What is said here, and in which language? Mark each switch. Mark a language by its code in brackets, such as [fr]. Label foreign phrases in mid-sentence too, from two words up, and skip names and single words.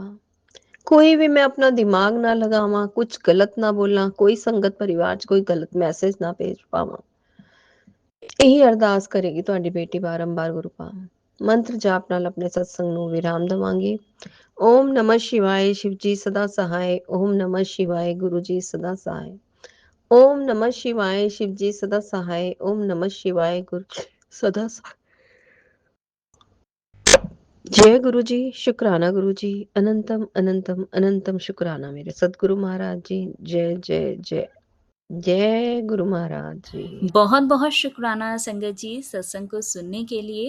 [pa] ਕੋਈ ਵੀ ਮੈਂ ਆਪਣਾ ਦਿਮਾਗ ਨਾ ਲਗਾਵਾਂ, ਕੁਝ ਗਲਤ ਨਾ ਬੋਲਾਂ, ਕੋਈ ਸੰਗਤ ਪਰਿਵਾਰ 'ਚ ਕੋਈ ਗਲਤ ਮੈਸੇਜ ਨਾ ਭੇਜ ਪਾਵਾਂ। ਇਹੀ ਅਰਦਾਸ ਕਰੇਗੀ ਤੁਹਾਡੀ ਬੇਟੀ ਬਾਰੰਬਾਰ ਗੁਰੂ ਪਾ। ਮੰਤਰ ਜਾਪ ਨਾਲ ਆਪਣੇ ਸਤਸੰਗ ਨੂੰ ਵਿਰਾਮ ਦੇਵਾਂਗੀ। [hi] ਓਮ ਨਮः शिवाय शिव जी सदा सहाय। ओम नमः शिवाय गुरु जी सदा सहाय। ओम नमः शिवाय शिव जी सदा सहाय। ओम नमः शिवाय गुरु सदा सहाय। जय गुरु जी, शुक्राना गुरु जी, अनंतम अनंतम अनंतम शुक्राना मेरे सतगुरु महाराज जी। जय जय जय जय गुरु महाराज जी। बहुत बहुत शुक्राना संगत जी सत्संग को सुनने के लिए।